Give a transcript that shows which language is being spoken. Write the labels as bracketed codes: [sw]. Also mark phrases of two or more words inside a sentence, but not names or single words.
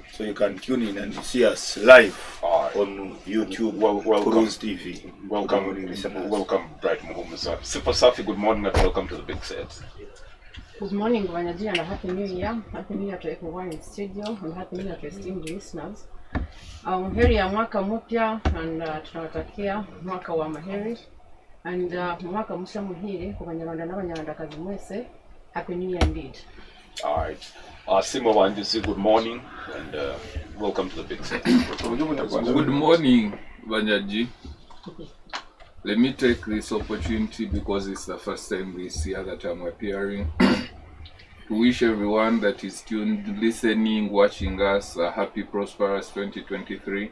[en] So you can tune in and see us live on YouTube, welcome. Crooze TV. Welcome, Bright Muhumu. Sifa Safi, good morning and welcome to the Big Set. Good morning, Wanyaji, and a happy new year. Happy new year to everyone in studio, and happy new year to esteemed listeners. [sw] Heri ya mwaka mpya, and tunawatakia mwaka wa maheri, [rw] and mwaka musha muhiri kwa Banyarwanda n'Abanyarwandakazi mwese. [en] Happy new year indeed. All right. Simo Wanjisi, good morning and welcome to the Big Set. Good morning, Wanyaji. Let me take this opportunity because it's the first time this year that I'm appearing to wish everyone that is tuned, listening, watching us a happy, prosperous 2023.